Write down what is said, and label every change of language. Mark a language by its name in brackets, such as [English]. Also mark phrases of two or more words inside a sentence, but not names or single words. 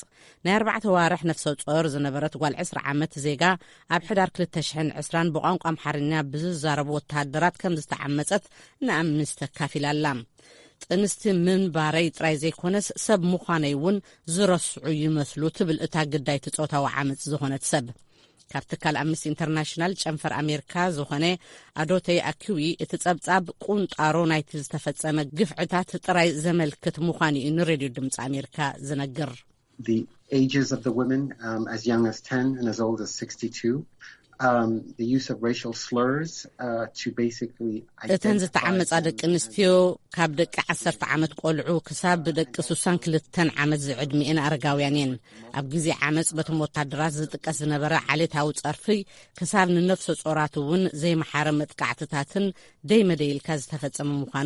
[Tigrinya] ናይ 4 ዋርሕ ነፍሰ ጾር ዝነበረት ጓል 20 ዓመት ዜጋ ኣብ ሕዳር 2020 ብቋንቋ ኣምሓርኛ ብዝዛረቡ ወተሃደራት ከም ዝተዓመፀት ንኣምነስቲ ተካፊላላ። ጥንስቲ ምንባረይ ጥራይ ዘይኮነስ ሰብ ምዃነይ እውን ዝረስዑ ይመስሉ ትብል እታ ግዳይቲ ጾታዊ ዓመፅ ዝኾነት ሰብ። ካብ ትካል ኣምነስቲ ኢንተርናሽናል ጨንፈር ኣሜሪካ ዝኾነ ኣዶተይ ኣኪዊ እቲ ጸብጻብ ቁንጣሮ ናይቲ ዝተፈጸመ ግፍዕታት ጥራይ ዘመልክት ምዃኑ እዩ ንሬድዮ ድምፂ ኣሜሪካ ዝነግር። [English] The ages of the women as young as 10 and as old as 62 the use of racial slurs to basically [Tigrinya] እተን ዝተዓመጻ ደቂ ኣንስትዮ ካብ ደቂ 10 ዓመት ቆልዑ ክሳብ ደቂ 62 ዓመት ዝዕድሚኤን ኣረጋውያን እየን። ኣብ ግዜ ዓመጽ በቶም ወታደራት ዝጥቀስ ዝነበረ ዓሌታዊ ጸርፊ ክሳብ ንነፍሰ ጾራት እውን ዘይመሓረ መጥቃዕትታትን ደይመደይልካ ዝተፈጸመ ምዃኑ